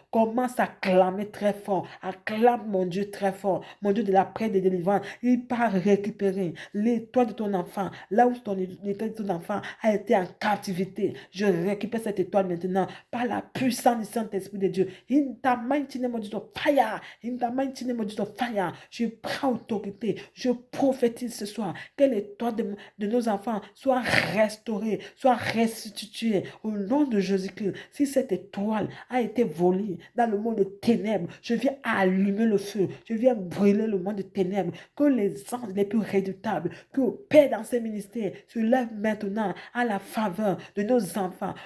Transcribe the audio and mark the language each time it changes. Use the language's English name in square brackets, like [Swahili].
[French] Commence à clamer très fort. Acclame mon Dieu très fort. Mon Dieu de la paix de délivrance. Il part récupérer l'étoile de ton enfant. Là où l'étoile de ton enfant a été en captivité. Je récupère cette étoile maintenant par la puissance du Saint-Esprit de Dieu. [English] In the mighty name of Jesus, fire. In the mighty name of Jesus, fire. [French] Je prends autorité. Je prophétise ce soir que l'étoile de nos enfants soit restaurée, soit restituée au nom de Jésus-Christ. Si cette étoile a été volée dans le monde de ténèbres, je viens allumer le feu. Je viens brûler le monde de ténèbres. Que les anges les plus redoutables, que le Père dans ces ministères se lèvent maintenant à la faveur de nos enfants.